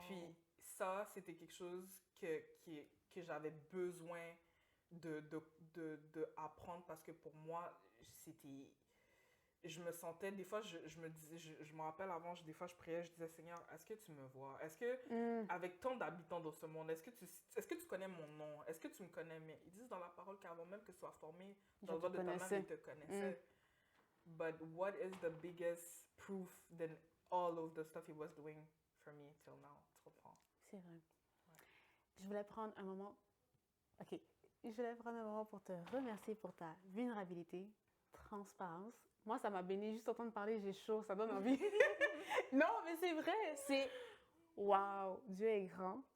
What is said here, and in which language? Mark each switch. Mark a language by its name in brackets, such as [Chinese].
[French] Puis ça, c'était quelque chose que j'avais besoin de apprendre parce que pour moi, c'était... Je me sentais, des fois, je me disais, je me rappelle avant, des fois, je priais, je disais, Seigneur, est-ce que tu me vois? Est-ce que, avec tant d'habitants dans ce monde, est-ce que tu connais mon nom? Est-ce que tu me connais? Mais ils disent dans la parole qu'avant même que tu sois formé dans le ventre de ta mère, ils te connaissaient. [English] But what is the biggest proof than all of the stuff he was doing for me till now? [French] Tu comprends? C'est vrai. Ouais. Je voulais prendre un moment... OK. Je voulais prendre un moment pour te remercier pour ta vulnérabilité, transparence. Moi, ça m'a béni juste entendre parler, j'ai chaud, ça donne envie. Non, mais c'est vrai, c'est... Wow, Dieu est grand.